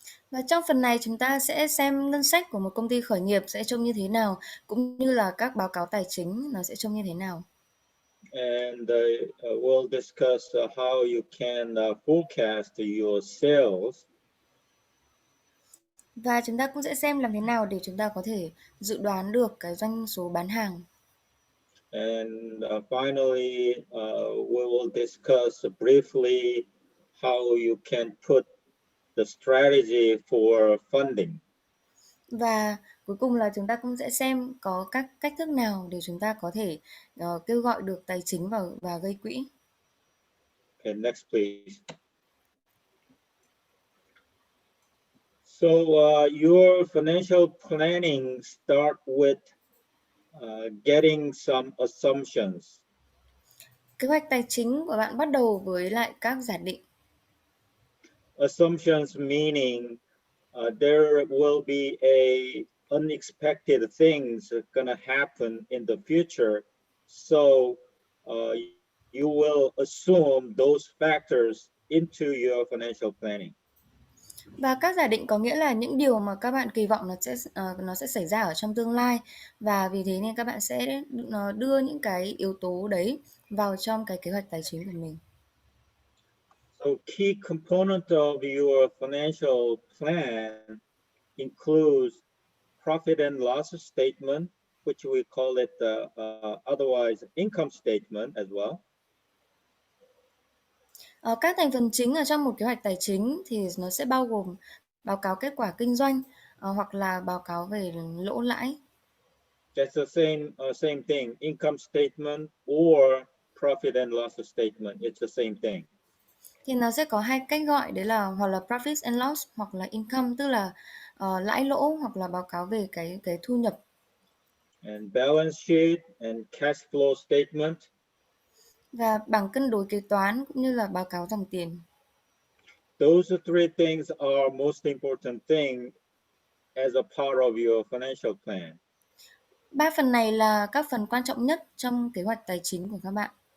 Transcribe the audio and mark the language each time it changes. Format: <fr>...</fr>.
<vi>Và trong phần này chúng ta sẽ xem ngân sách của một công ty khởi nghiệp sẽ trông như thế nào, cũng như là các báo cáo tài chính nó sẽ trông như thế nào.</vi> <en>And we'll discuss how you can forecast your sales.</en> <vi>Và chúng ta cũng sẽ xem làm thế nào để chúng ta có thể dự đoán được cái doanh số bán hàng.</vi> <en>And finally, we will discuss briefly how you can put the strategy for funding.</en> <vi>Và cuối cùng là chúng ta cũng sẽ xem có các cách thức nào để chúng ta có thể kêu gọi được tài chính và gây quỹ.</vi> <en>Okay, next please. So your financial planning start with getting some assumptions.</en> <vi>Kế hoạch tài chính của bạn bắt đầu với lại các giả định.</vi> <en>Assumptions meaning there will be a unexpected things gonna happen in the future, so you will assume those factors into your financial planning.</en> <vi>Và các giả định có nghĩa là những điều mà các bạn kỳ vọng nó sẽ xảy ra ở trong tương lai, và vì thế nên các bạn sẽ đưa những cái yếu tố đấy vào trong cái kế hoạch tài chính của mình.</vi> <en>So key component of your financial plan includes profit and loss statement, which we call it otherwise income statement as well.</en> <vi>Các thành phần chính ở trong một kế hoạch tài chính thì nó sẽ bao gồm báo cáo kết quả kinh doanh, hoặc là báo cáo về lỗ lãi.</vi> <en>That's the same thing, income statement or profit and loss statement. It's the same thing.</en> <vi>Thì nó sẽ có hai cách gọi, đấy là hoặc là</vi> <en>profit and loss</en> <vi>hoặc là income, tức là lãi lỗ hoặc là báo cáo về cái thu nhập.</vi> <en>And balance sheet and cash flow statement.</en> <vi>Và bảng cân đối kế toán cũng như là báo cáo dòng tiền.</vi> <en>Those three things are most important thing as a part of your financial plan.</en> <vi>Ba phần này là các phần quan trọng nhất trong kế hoạch tài chính của các bạn.</vi>